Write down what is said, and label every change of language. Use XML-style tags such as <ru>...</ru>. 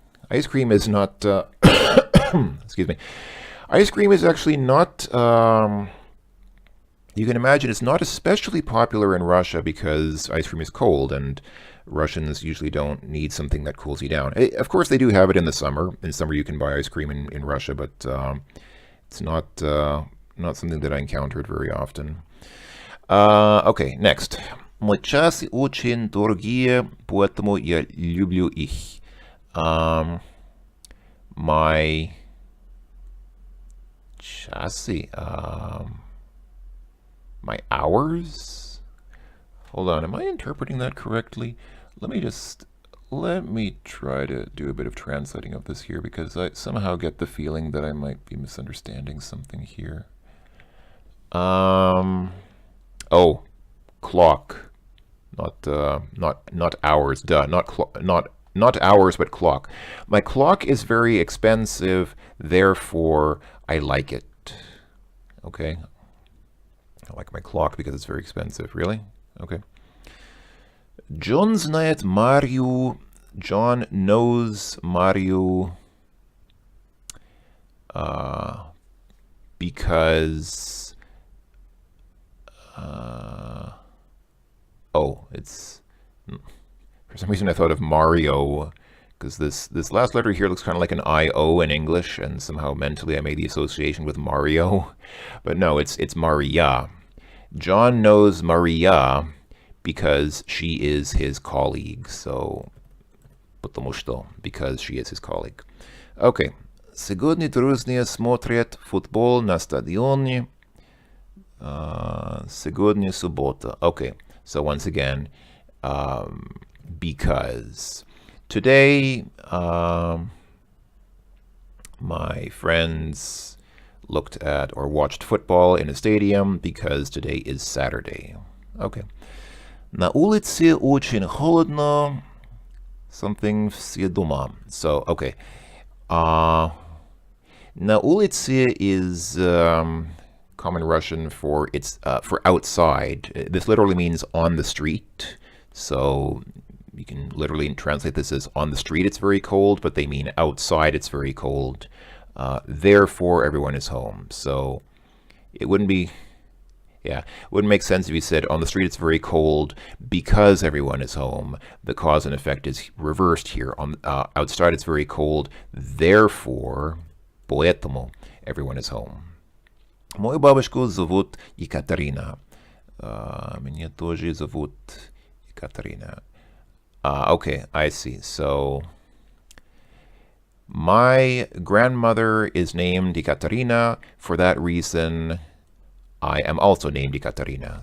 <en>Ice cream is not, excuse me. Ice cream is actually not, you can imagine it's not especially popular in Russia because ice cream is cold and Russians usually don't need something that cools you down. Of course, they do have it in the summer. In summer, you can buy ice cream in Russia, but it's not something that I encountered very often. Okay, next.</en> <ru>Мои часы очень дорогие, поэтому я люблю их.</ru> <en>My chassis, my hours? Hold on, am I interpreting that correctly? Let me try to do a bit of translating of this here because I somehow get the feeling that I might be misunderstanding something here. Oh, clock. Not hours, duh, not hours, but clock. My clock is very expensive, therefore I like it. Okay. I like my clock because it's very expensive. Really? Okay.</en> <ru>John знает Марию.</ru> <en>John knows Mario because it's for some reason I thought of Mario because this last letter here looks kind of like an I-O in English, and somehow mentally I made the association with Mario, but no, it's Maria. John knows Maria because she is his colleague, so потому что, because she is his colleague. Okay.</en> <ru>Сегодня друзья смотрят футбол на стадионе. Сегодня суббота. Okay.</ru> <en>So once again, because today my friends looked at or watched football in a stadium because today is Saturday.</en> <ru>Okay. На улице очень холодно.</ru> <en>Something</en> <ru>все дома.</ru> <en>So, okay. На улице is common Russian for outside. This literally means on the street. So you can literally translate this as on the street it's very cold, but they mean outside it's very cold. Therefore, everyone is home. So it wouldn't make sense if you said on the street it's very cold because everyone is home. The cause and effect is reversed here. On outside it's very cold, therefore, поэтому everyone is home.</en> <ru>Мою бабушку зовут Екатерина. Меня тоже зовут Екатерина.</ru> <en>Okay, I see. So my grandmother is named Ekaterina. For that reason, I am also named Ekaterina.</en>